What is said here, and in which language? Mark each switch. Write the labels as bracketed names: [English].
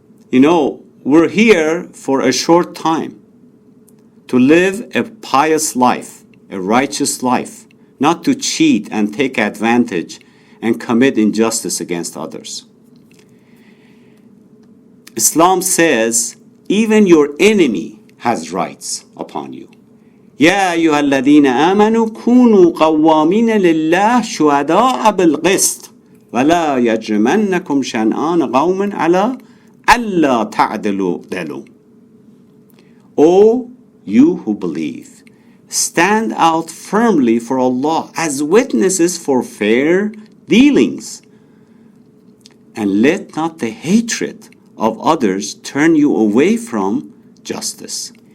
[English] You know, we're here for a short time to live a pious life, a righteous life, not to cheat and take advantage and commit injustice against others. Islam says even your enemy has rights upon you. [Arabic] يا أيها الذين آمنوا كونوا قوامين لله شهداء بالقسط ولا يجرمنكم شنآن قوم على ألا تعدلوا. [English] O you who believe, stand out firmly for Allah as witnesses for fair dealings, and let not the hatred of others turn you away from justice.